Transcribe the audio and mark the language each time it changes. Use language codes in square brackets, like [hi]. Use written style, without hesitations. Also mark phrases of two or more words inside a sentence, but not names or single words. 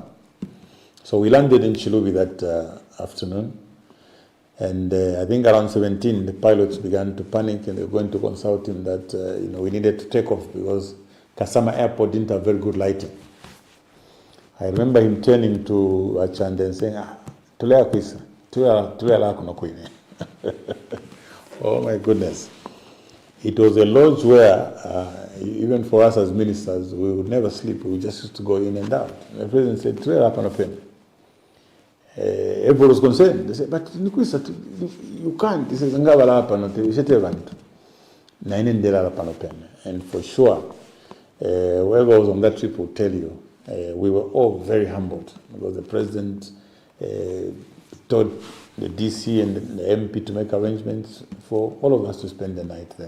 [en] So we landed in Chilubi that afternoon. And I think around 17, the pilots began to panic and they were going to consult him that we needed to take off because Kasama Airport didn't have very good lighting. I remember him turning to Achande and saying, [bem] "Tulea kwisa, tulea kuno kwine." [en] Oh my goodness. It was a lodge where, even for us as ministers, we would never sleep. We just used to go in and out. The president said, [bem] "Tulea kuno kwine." [en] Everyone was concerned. They said, "But you can't." He says, and for sure, whoever was on that trip will tell you, we were all very humbled because the president told the DC and the MP to make arrangements for all of us to spend the night there.